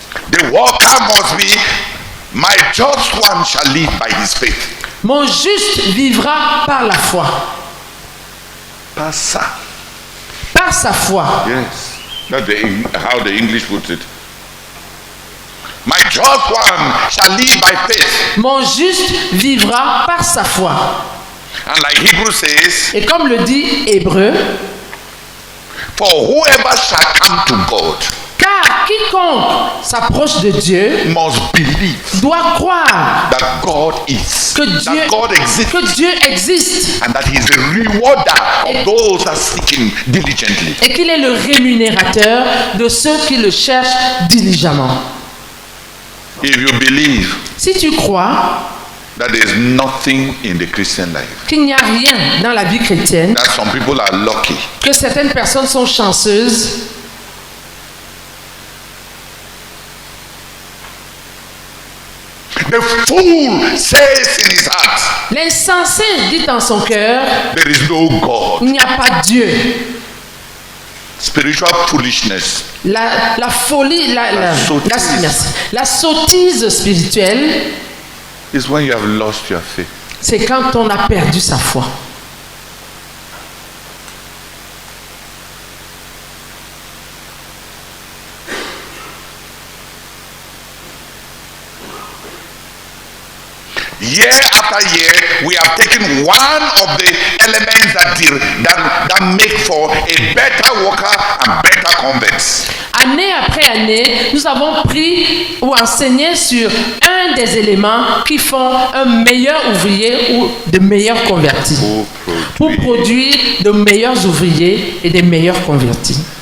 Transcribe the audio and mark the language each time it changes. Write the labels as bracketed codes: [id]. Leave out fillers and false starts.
[en] The worker must be, my just one shall live by his faith. [fr] Mon juste vivra par la foi. Par ça. Par sa foi. [en] Yes. That's how the English puts it. My just one shall live by faith. [fr] Mon juste vivra par sa foi. [en] And like Hebrew says, [fr] Et comme le dit Hébreu, [en] for whoever shall come to God [fr] car quiconque s'approche de Dieu [en] must believe [fr] doit croire [en] that God is, [fr] que Dieu existe [en] and that he is the rewarder of those that seek him diligently. [fr] et qu'il est le rémunérateur de ceux qui le cherchent diligemment. [en] If you believe [fr] Si tu crois [en] that there is nothing in the Christian life, [fr] qu'il n'y a rien dans la vie chrétienne, [en] that some people are lucky, [fr] que certaines personnes sont chanceuses, [en] the fool says in his heart, [fr] l'insensé dit en son cœur, [en] there is no God. [fr] il n'y a pas Dieu. [en] spiritual foolishness. [fr] La folie, la sottise spirituelle, [en] Is when you have lost your faith. [fr] c'est quand on a perdu sa foi. [en] Year after year, we have taken one of the elements that make for a better worker and better converts. [fr] Année après année, nous avons pris ou enseigné sur un des éléments qui font un meilleur ouvrier ou de meilleurs convertis. Pour produire de meilleurs ouvriers et des meilleurs convertis.